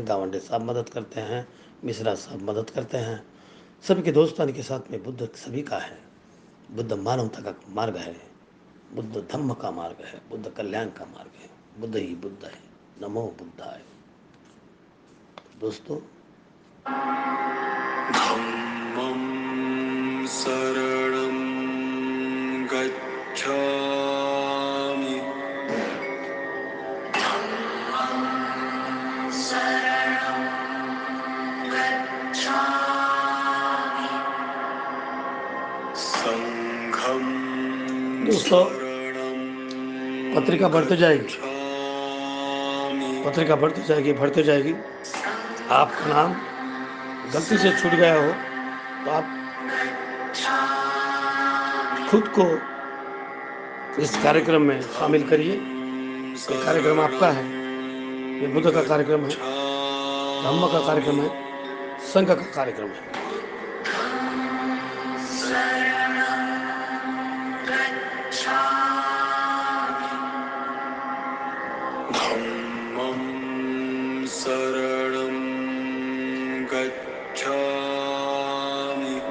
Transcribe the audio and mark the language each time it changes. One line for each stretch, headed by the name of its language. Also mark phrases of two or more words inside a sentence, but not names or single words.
Hindi: गावंडे साहब मदद करते हैं, मिश्रा साहब मदद करते हैं। सभी के दोस्तानी के साथ में बुद्ध सभी का है। बुद्ध मानवता का मार्ग है, बुद्ध धम्म का मार्ग है, बुद्ध कल्याण का मार्ग है। बुद्ध ही बुद्ध है।
Pali: नमो बुद्धाय।
Hindi: दोस्तों,
Pali: धम्मं शरणं गच्छामि। संघं
Hindi: दोस्तों,
Pali: शरणं
Hindi: पत्रिका बढ़ते जाएगी,
Pali: गच्छामि।
Hindi: पत्रिका बढ़ती जाएगी, बढ़ती जाएगी। आपका नाम गलती से छूट गया हो तो आप खुद को इस कार्यक्रम में शामिल करिए। ये कार्यक्रम आपका है, ये बुद्ध का कार्यक्रम है, धम्म का कार्यक्रम है, संघ का कार्यक्रम है।
Pali: धम्मं शरणं गच्छामि।